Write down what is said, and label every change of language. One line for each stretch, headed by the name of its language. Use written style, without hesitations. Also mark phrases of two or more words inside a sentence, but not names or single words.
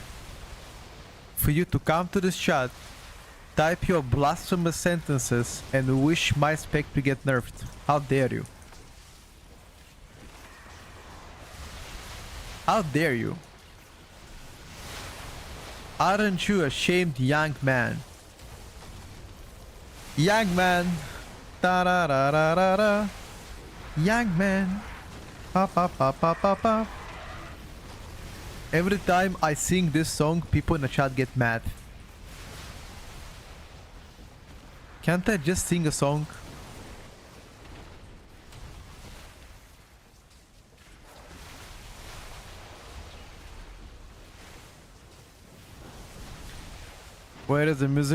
English: For you to come to this chat, type your blasphemous sentences, and wish my spec to get nerfed. How dare you? How dare you? Aren't you ashamed, young man? Young man. Ta-ra-ra-ra-ra-ra. Young man. Pa-pa-pa-pa-pa-pa. Every time I sing this song, people in the chat get mad. Can't I just sing a song? Where is the music?